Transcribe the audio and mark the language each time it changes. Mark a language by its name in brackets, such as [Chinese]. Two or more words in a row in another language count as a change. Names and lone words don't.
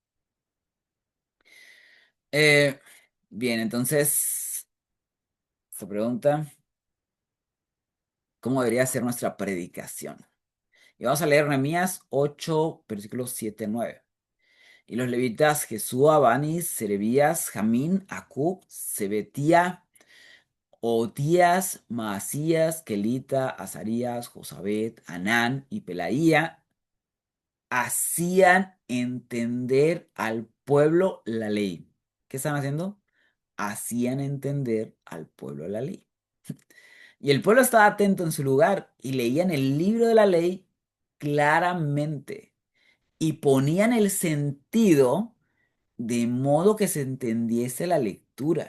[Spanish] Eh, bien, entonces se pregunta, ¿cómo debería ser nuestra predicación? Y vamos a leer Nehemías 8, versículos 7 a 9. Y los levitas Jesúa, Bani, Serebías, Jamín, Acub, Sebetía, Otías, Maasías, Kelita, Azarías, Josabet, Anán y Pelaía hacían entender al pueblo la ley. ¿Qué están haciendo? Hacían entender al pueblo la ley. Y el pueblo estaba atento en su lugar y leían el libro de la ley claramente y ponían el sentido de modo que se entendiese la lectura.